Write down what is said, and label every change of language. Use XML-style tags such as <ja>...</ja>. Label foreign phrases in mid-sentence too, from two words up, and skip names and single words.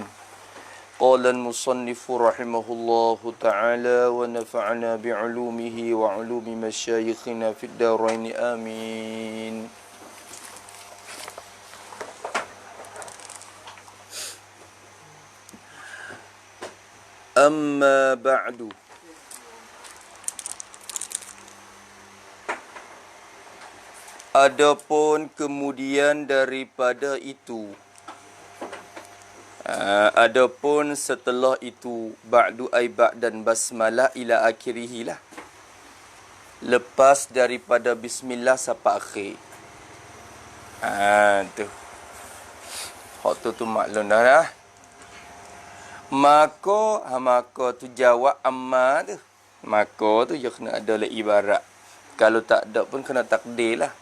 <ar>قال المصنف رحمه الله تعالى ونفعنا بعلومه وعلوم مشايخنا في الدارين آمين. أما بعد.</ar> <ms>Adapun kemudian daripada itu, adapun setelah itu,</ms> <ar>بعد أي بعد البسملة إلى آخره lah.</ar> <ms>Lepas daripada bismillah sampai akhir. Tu. Hak tu maklum dah lah. Maka tu jawab amma tu. Maka tu je kena ada lah ibarat. Kalau tak ada pun kena takdir lah.</ms>